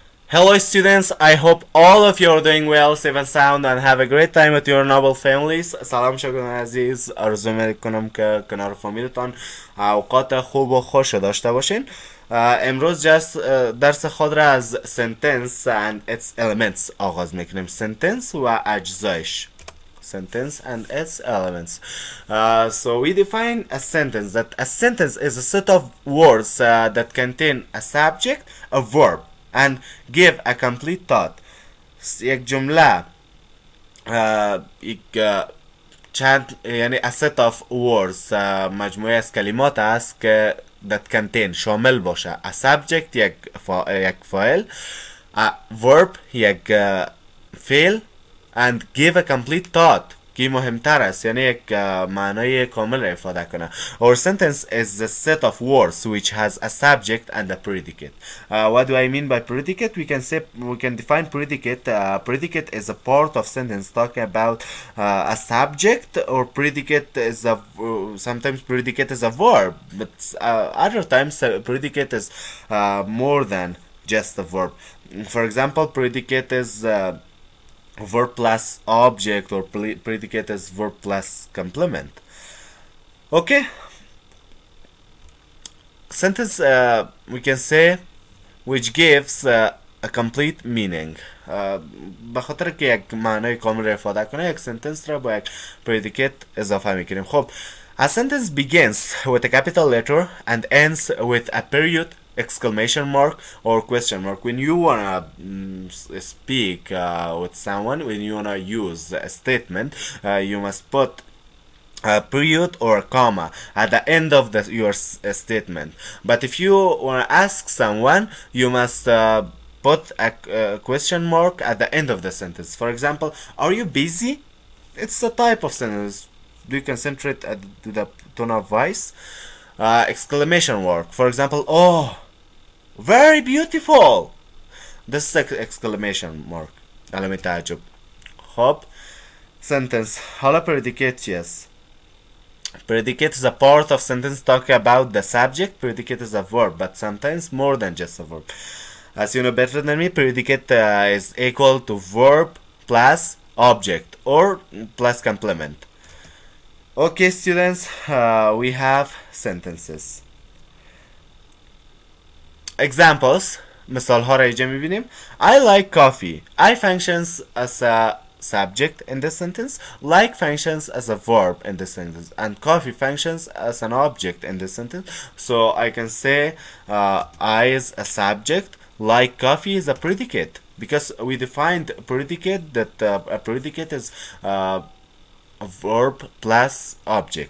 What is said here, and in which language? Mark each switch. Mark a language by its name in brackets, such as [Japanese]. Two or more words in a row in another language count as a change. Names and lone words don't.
[English] Hello students, I hope all of you are doing well, safe and sound and have a great time with your noble families. [Persian] سلام شکر عزیز، آرزو میکنم که کنار فامیلتان اوقات خوب و خوش داشته باشین. امروز درس خود را از [English] sentence and its elements [Persian] آغاز میکنیم. sentence و اجزایش. [English] Sentence and its elements. So we define a sentence that a sentence is a set of words that contain a subject, a verb and give a complete thought. [Persian] یک جمله یک چند یعنی [English] a set of words [Persian] مجموعه از کلمات است که [English] that contain [Persian] شامل باشه [English] a subject [Persian] یک فاعل [English] a verb [Persian] یک فعل [English] and give a complete thought [Persian] که مهمتر است یعنی یک معنای کامل افاده کنه. [English] Our sentence is a set of words which has a subject and a predicate. What do I mean by predicate? We can define predicate. Predicate is a part of sentence talking about a subject, or predicate is sometimes predicate is a verb, but other times predicate is more than just a verb. For example, predicate is verb plus object, or predicate is verb plus complement. Okay, sentence we can say which gives a complete meaning. [Persian] به خاطر که یک معنای کامل را افاده کنه یک sentence را با یک predicate اضافه میکنیم. [English] خب a sentence begins with a capital letter and ends with a period, exclamation mark or question mark. When you wanna speak with someone, when you wanna use a statement, you must put a period or a comma at the end of your statement. But if you wanna ask someone, you must put a question mark at the end of the sentence. For example, are you busy? It's a type of sentence. Do you concentrate to the tone of voice? Exclamation mark. For example, oh, very beautiful. This is exclamation mark. [Persian] علامة تعجب. خب sentence. حالا [English] predicate yes. Predicate is a part of sentence talking about the subject. Predicate is a verb, but sometimes more than just a verb. As you know better than me, predicate is equal to verb plus object or plus complement. Okay students, we have sentences. Examples. [Persian] مثال ها را اینجا میبینیم. [English] I like coffee. I functions as a subject in this sentence. Like functions as a verb in this sentence. And coffee functions as an object in this sentence. So I can say I is a subject. Like coffee is a predicate. Because we defined predicate that a predicate is a verb plus object.